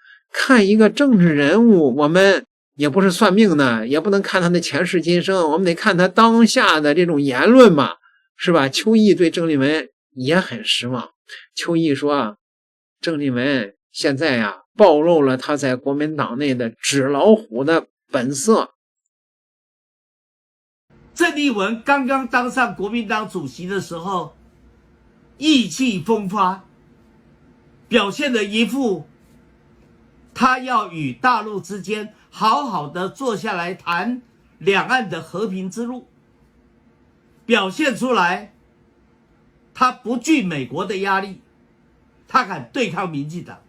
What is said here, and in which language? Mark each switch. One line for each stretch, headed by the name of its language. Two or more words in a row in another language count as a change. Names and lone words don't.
Chinese: 看一個政治人物，我們也不是算命的，也不能看他的前世今生，我們得看他當下的這種言論嘛，是吧？邱毅對鄭麗文也很失望。邱毅說，鄭麗文現在呀，暴露了他在國民黨內的紙老虎的本色。鄭麗文剛剛當上國民黨主席的時候，意氣風發，表現的一副他要與大陸之間好好的坐下來談兩岸的和平之路，表現出來他不懼美國的壓力，他敢對抗民進黨。